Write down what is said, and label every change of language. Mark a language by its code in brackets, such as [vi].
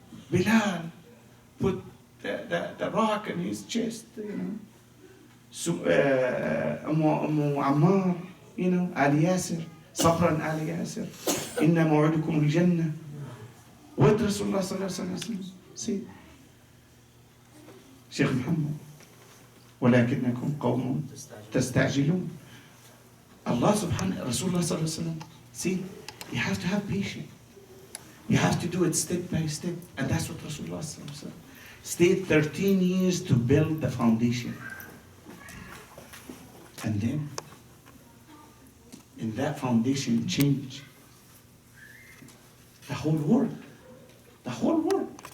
[en] Bilal put the rock in his chest, So, Ummu Ammar, Ali Yasir, [ar] Sabran Ali Yasir, Inna maw'idukum al-Jannah. [en] What Rasulullah sallallahu alaihi wasallam said? [ar] Sheikh Muhammad, ولكنكم قوم تستعجلون. [en] Allah subhanahu, Rasulullah sallallahu alaihi wasallam, see, you have to have patience. You have to do it step by step. And that's what Rasulullah sallallahu alaihi wasallam stayed 13 years to build the foundation. And then, in that foundation, change the whole world. The whole world.